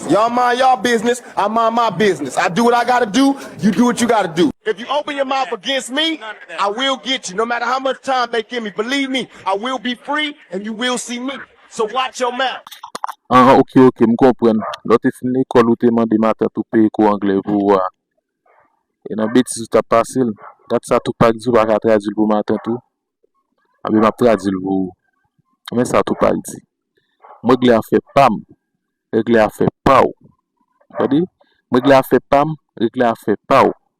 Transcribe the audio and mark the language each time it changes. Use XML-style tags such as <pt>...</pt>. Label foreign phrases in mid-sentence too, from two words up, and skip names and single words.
<en>Y'all mind y'all business, I mind my business. I do what I gotta do, you do what you gotta do. If you open your mouth against me, I will get you. No matter how much time they give me, believe me, I will be free and you will see me. So watch your mouth.</en> <ht>Ah, ok, ok, m konprann. Lò te fin lekòl ou te mande maten tou peye kou angle pou wa. E nan betis ou ta pase l, dat sa Tupac di ou pa ka tradwi pou maten tou. A be m ap tradwi pou ou. Men sa Tupac di. Mwen regle a fè pam, regle a fè pa ou. Sa di, mwen regle a fè pam, regle a fè pa ou.</ht>